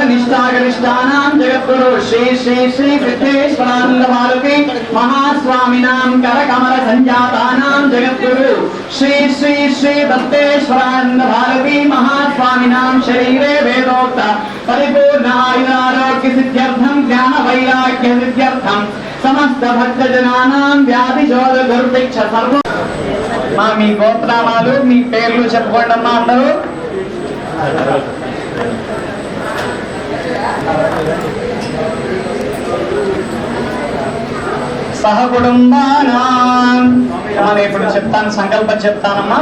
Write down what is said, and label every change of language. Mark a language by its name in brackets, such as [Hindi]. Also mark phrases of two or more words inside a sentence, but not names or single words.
[Sanskrit] निष्ठा गरिष्ठानां जगद्गुरु श्री श्री श्री सिद्धेश्वरानंद भारती महास्वामिनां करकमल संजातानां जगद्गुरु श्री श्री श्री दत्तेश्वरानंद भारती महास्वामिनां शरीरे वेदोक्त परिपूर्ण आयुरारोग्य सिद्ध्यर्थं ज्ञान वैराग्य सिद्ध्यर्थं समस्त भक्तजनानां व्याधि शोध दुर्भिक्ष सर्व [Telugu] మా మీ గోత్రనామాలు మీ పేర్లు చెప్పుకోండి అమ్మా అందరూ సహకుటుంబానాం నేను ఇప్పుడు చెప్తాను సంకల్పం చెప్తానమ్మా